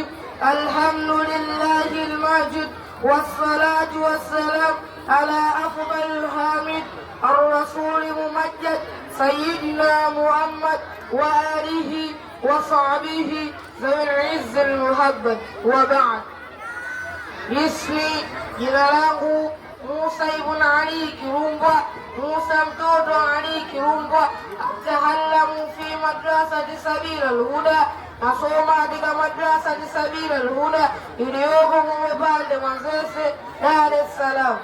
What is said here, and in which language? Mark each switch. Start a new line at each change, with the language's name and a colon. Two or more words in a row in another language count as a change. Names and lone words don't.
Arabic: الحمد لله الماجد والصلاة والسلام على أفضل الحامد الرسول الممجد سيدنا محمد وآله وصحبه ذوي العز المحبة وبعد.
Swahili: اسمي jina langu Musa ibn Ali Kirumbwa, Musa mtoto Ali Kirumbwa,
Arabic: أتعلم في مدرسة سبيل الهدى,
Swahili: nasoma katika madrasati Sabil al-Huda iliyoko Mwepande Manzese, Dar es Salaam.